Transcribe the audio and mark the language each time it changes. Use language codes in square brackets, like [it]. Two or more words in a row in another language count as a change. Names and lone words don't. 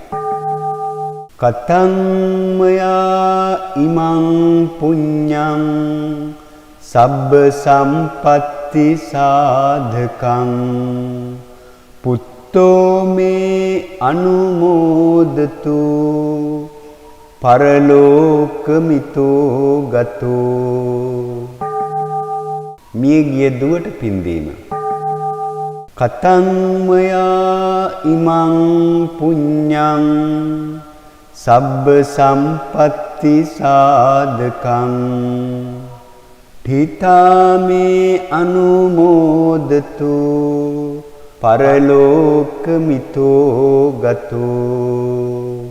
[pi] කතං මයා ඉමං පුඤ්ඤං සබ්බ සම්පත්ති සාධකං පුත්තෝ මේ අනුමෝදතු පරලෝකමිතෝ ගතෝ. [si] මියගිය දුවට පින්දීම. [pi] කතං මයා ඉමං පුඤ්ඤං සබ්බ සම්පත්ති සාධකං පිතාමේ අනුමෝදතු පරලෝකමිතෝ ගතෝ.